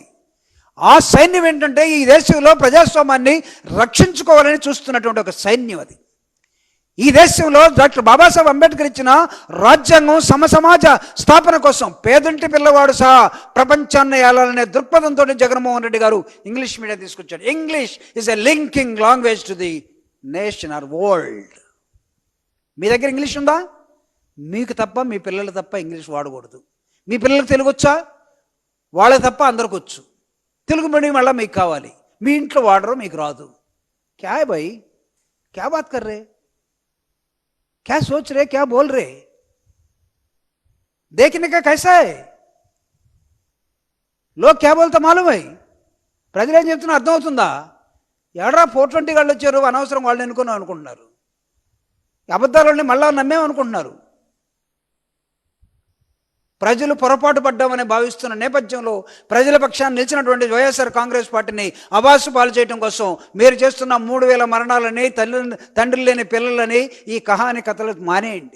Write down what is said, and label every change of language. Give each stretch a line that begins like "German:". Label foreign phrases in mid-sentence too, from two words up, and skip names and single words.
Telugu: ఆ సైన్యం ఏంటంటే ఈ దేశంలో ప్రజాస్వామ్యాన్ని రక్షించుకోవాలని చూస్తున్నటువంటి ఒక సైన్యం అది. ఈ దేశంలో డాక్టర్ బాబాసాహెబ్ అంబేద్కర్ ఇచ్చిన రాజ్యాంగం సమసమాజ స్థాపన కోసం పేదంటి పిల్లవాడు సహా ప్రపంచాన్ని ఏలాలనే దృక్పథంతో జగన్మోహన్ రెడ్డి గారు ఇంగ్లీష్ మీడియం తీసుకొచ్చాడు.
English: English is a linking language to the nation or world.
Telugu: మీ దగ్గర ఇంగ్లీష్ ఉందా? మీకు తప్ప, మీ పిల్లలు తప్ప ఇంగ్లీష్ వాడకూడదు. మీ పిల్లలకు తెలుగు వచ్చా? వాళ్ళకి తప్ప అందరికి వచ్చు. తెలుగు మీడియం వల్ల మీకు కావాలి, మీ ఇంట్లో వాడరు, మీకు రాదు.
Hindi: क्या भाई, क्या बात कर रे, क्या सोच रहे, क्या बोल रहे, देखने का कैसा है, लोग क्या बोलता मालूम है?
Telugu: ప్రజలు ఏం చెప్తున్నా అర్థమవుతుందా? ఎవడరా 420 వాళ్ళు వచ్చారు, అనవసరం వాళ్ళని అనుకుంటున్నారు. అబద్ధాలని మళ్ళా నమ్మేమనుకుంటున్నారు. ప్రజలు పొరపాటు పడ్డామని భావిస్తున్న నేపథ్యంలో ప్రజల పక్షాన్ని నిలిచినటువంటి వైఎస్ఆర్ కాంగ్రెస్ పార్టీని అబాసు పాలు చేయడం కోసం మీరు చేస్తున్న 3000 మరణాలని, తండ్రి లేని పిల్లలని, ఈ కహాని కథలు మానేయండి.